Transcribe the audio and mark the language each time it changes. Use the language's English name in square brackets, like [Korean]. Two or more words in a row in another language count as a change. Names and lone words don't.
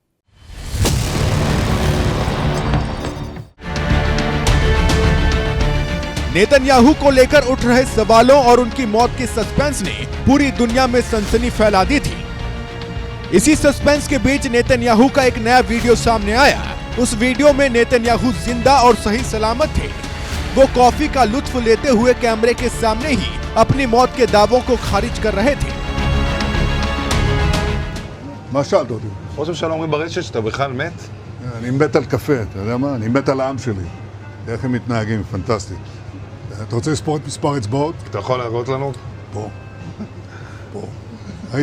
[Hindi] नेतन्याहू को लेकर उठ रहे सवालों और उनकी मौत के सस्पेंस ने पूरी दुनिया में सनसनी फैला दी थी। इसी सस्पेंस के बीच नेतन्याहू का एक नया वीडियो सामने आया। उस वीडियो में नेतन्याहू जिंदा और सही सलामत थे। वो कॉफी का लुत्फ लेते हुए कैमरे के सामने ही अपनी मौत के दावों को खारिज कर रहे थे। [Hebrew] מה שאלת אותי? ראש הממשלה אומרים ברשת שאתה בכלל מת? אני מת על קפה, אתה יודע מה? אני מת על העם שלי. איך הם מתנהגים, פנטסטי. אתה רוצה לספור את מספר אצבעות? אתה יכול להראות לנו? פה. פה. ראית?